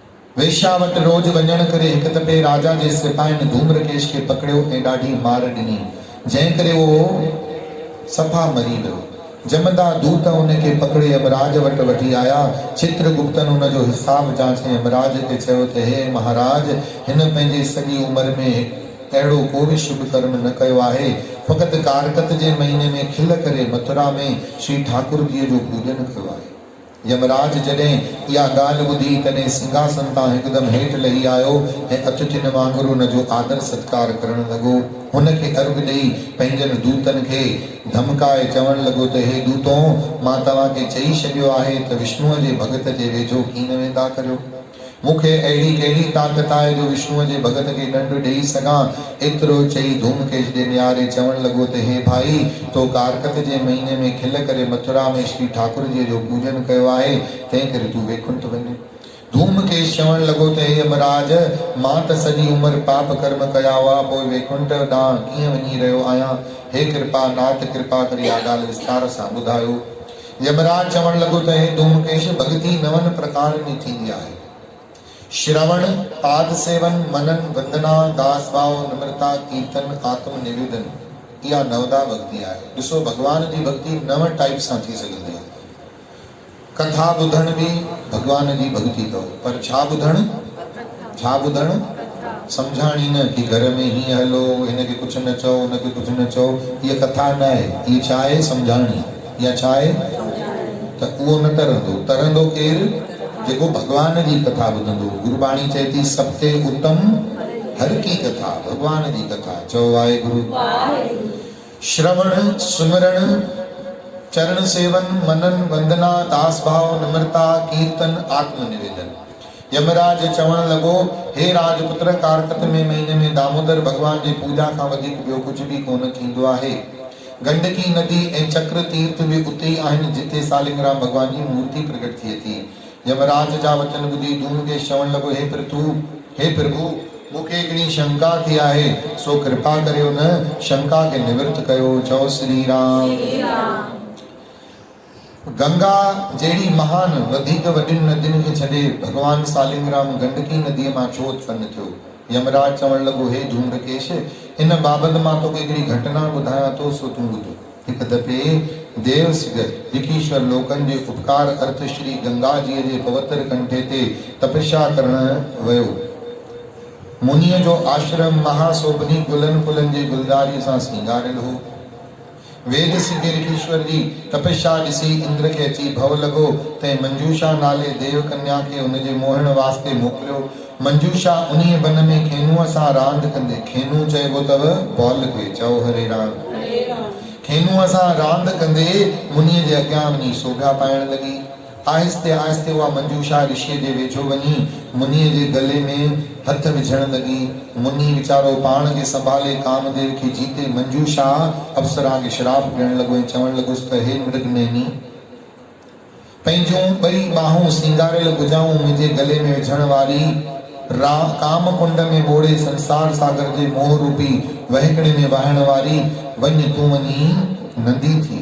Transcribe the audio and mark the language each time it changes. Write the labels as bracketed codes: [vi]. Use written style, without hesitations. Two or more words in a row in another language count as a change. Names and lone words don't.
[sd] वेश्या वट रोज वञण करे हिक दफ़े राजा जे सिपाहियुनि धूम्रकेश खे पकड़ियो ऐं ॾाढी मार ॾिनी, जंहिं करे उहो सफ़ा मरी वियो। जमदा दूत उनखे पकड़े यमराज वट वठी आया। चित्रगुप्तन उनजो हिसाब जांचे यमराज खे चयो त हे महाराज, हिन पंहिंजी सॼी उमिरि में अहिड़ो को बि शुभ कर्म न कयो आहे, फ़क़ति कारकत जे महीने में खिल करे मथुरा में श्री ठाकुर जीअ जो पूजन कयो आहे। यमराज जॾहिं इहा ॻाल्हि ॿुधी तॾहिं सिंहासन तां हिकदमि हेठि लही आयो ऐं अतिथियुनि वांगुरु हुनजो आदर सत्कार करणु लॻो। हुनखे अर्घ ॾेई पंहिंजनि दूतनि खे धमकाए चवणु लॻो त हे दूतो, मां तव्हांखे चई छॾियो आहे त विष्णुअ जे भॻत जे वेझो की न वेंदा करियो। मूंखे अहिड़ी कहिड़ी ताक़त आहे जो विष्णुअ जे भॻत खे ॾंडु ॾेई सघां। एतिरो चई धूमकेश ॾे निहारे चवणु लॻो त हे भाई, तो कारकत जे महीने में खिल करे मथुरा में श्री ठाकुर जी जो पूजन कयो आहे, तंहिं करे तूं वेकुंठ वञ। धूमकेश चवणु लॻो त हे यमराज, मां त सॼी उमिरि पाप कर्म कया हुआ, पोइ वेकुंठ ॾांहुं कीअं वञी रहियो आहियां। हे कृपा नाथ, कृपा करे इहा ॻाल्हि विस्तार सां ॿुधायो। यमराज चवणु लॻो त हे धूमकेश, भॻती 9 प्रकारनि में थींदी आहे। श्रवण, पाद सेवन, मनन, वंदना, दास भाव, नम्रता, कीर्तन, आत्म निवेदन, इहा नवदा भक्ति आहे। ॾिसो, भगवान जी भक्ति 9 टाइप सां थी सघंदी आहे। कथा ॿुधण बि भगवान जी भक्ति अथव, पर छा ॿुधण, छा ॿुधण, सम्झाणी न कि घर में हीअं हलो, हिनखे कुझु न चओ, हुनखे कुझु न चओ, इहा कथा न आहे। इहा छा आहे, सम्झाणी। इहा छा आहे, त उहो न तरंदो। तरंदो केरु, जेको भगवान जी कथा ॿुधंदो। गुरबाणी चए थी, [pa] सप्ते उत्तम हर की कथा, [sd] भगवान जी कथा। चओ वाहेगुरु। श्रवण, सुमरण, चरण सेवन, मनन, वंदना, दास भाव, नम्रता, कीर्तन, आत्म निवेदन। यमराज चवण लॻो, हे राजपुत्र, कारकत में महीने में दामोदर भगवान जी पूजा खां वधीक ॿियो कुझु बि कोन थींदो आहे। गंडकी नदी ऐं चक्र तीर्थ बि उते ई आहिनि जिते सालिग्राम भगवान जी मूर्ति प्रकट थिए थी। यमराज जा वचन ॿुधी धूमकेश चवण लॻो, हे प्रभु, मूंखे हिकिड़ी शंका थी आहे, सो कृपा करे उन शंका खे निवृत्त कयो। चओ श्री राम। गंगा जहिड़ी महान वधीक वॾियुनि नदियुनि खे छॾे भगवान सालिग्राम गंडकी नदीअ मां छो उत्पन्न थियो। यमराज चवण लॻो, हे धूम्रकेश, इन बाबति मां तोखे हिकिड़ी घटना ॿुधायां थो, सो तूं ॿुध। हिकु दफ़े देवसिग ऋषीश्वर लोकनि जे उपकार अर्थ श्री गंगा जीअ जे पवित्र कंठे ते तपस्या करण वियो। मुनीअ जो आश्रम महासोभनी गुलनि फुलनि जी गुलदारी सां सिंगारियल हो। वेद सिद्ध ऋषीश्वर जी तपस्या ॾिसी इंद्र खे अची भव लॻो तंहिं मंजूषा नाले देव कन्या खे हुनजे मोहण वास्ते मोकिलियो। मंजूषा उन्हीअ वन में खेनुअ सां रांदि कंदे, खेनू चइबो अथव बॉल खे, चओ हरे राम, खेनुअ सां रांदि कंदे मुनीअ जे अॻियां वञी शोभा पाइण लॻी। आहिस्ते आहिस्ते उहा मंजूषा ऋषिअ जे वेझो वञी मुनीअ जे गले में हथ विझण लॻी। मुनी वीचारो पाण खे संभाले कामदेव खे जीते मंजूषा अप्सरा खे श्राप ॾियण लॻो ऐं चवण लॻुसि त हे मृगनयनी, पंहिंजूं ॿई ॿाहूं सिंगारियल भुजाऊं मुंहिंजे गले में विझण वारी, काम कुंड में ॿोड़े संसार सागर जे मोह रूपी वहिकड़े में वहण वारी, वञ तूं वञी नंदी थी।